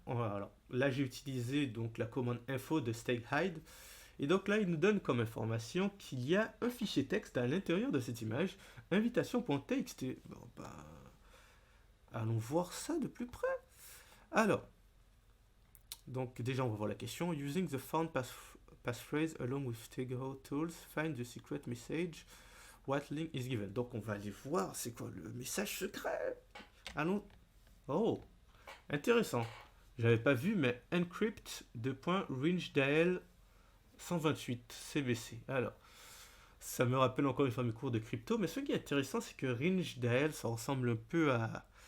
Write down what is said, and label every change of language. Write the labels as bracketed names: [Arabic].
[French] Alors, là, j'ai utilisé donc la commande info de StakeHide. Et donc là, il nous donne comme information qu'il y a un fichier texte à l'intérieur de cette image, invitation.txt. Bon, bah, allons voir ça de plus près. Alors, donc déjà, on va voir la question. [English] Using the found passphrase along with Stego tools, find the secret message. What link is given? [French] Donc, on va aller voir c'est quoi le message secret. Allons. Oh, intéressant. J'avais pas vu, mais encrypt de .rangeDL 128 CBC. Alors, ça me rappelle encore une fois mes cours de crypto, mais ce qui est intéressant, c'est que rangeDL, ça ressemble un peu à...